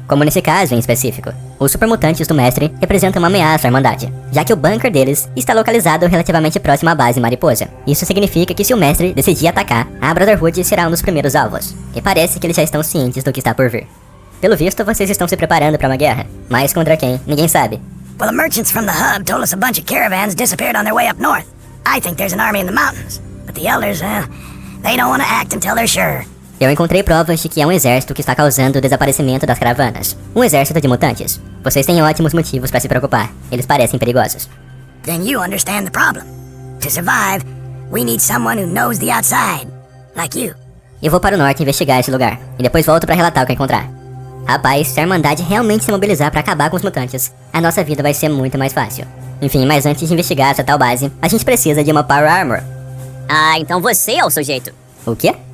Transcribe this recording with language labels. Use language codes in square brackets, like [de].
[pt] Como nesse caso em específico. Os supermutantes do Mestre representam uma ameaça à Irmandade, já que o bunker deles está localizado relativamente próximo à base Mariposa. Isso significa que se o Mestre decidir atacar, a Brotherhood será um dos primeiros alvos. E parece que eles já estão cientes do que está por vir. Pelo visto, vocês estão se preparando para uma guerra. Mas contra quem? Ninguém sabe. [en] Well, the merchants from the hub told us a bunch of caravans disappeared on their way up north. I think there's an army in the mountains. But the elders, they don't want to act until they're sure. [pt] Eu encontrei provas de que é um exército que está causando o desaparecimento das caravanas. Um exército de mutantes. Vocês têm ótimos motivos para se preocupar. Eles parecem perigosos. [en] Then you understand the problem. To survive, we need someone who knows the outside. Like you. [pt] Eu vou para o norte investigar esse lugar. E depois volto para relatar o que encontrar. Rapaz, se a Irmandade realmente se mobilizar para acabar com os mutantes, a nossa vida vai ser muito mais fácil. Enfim, mas antes de investigar essa tal base, a gente precisa de uma Power Armor. Ah, então você é o sujeito. O quê?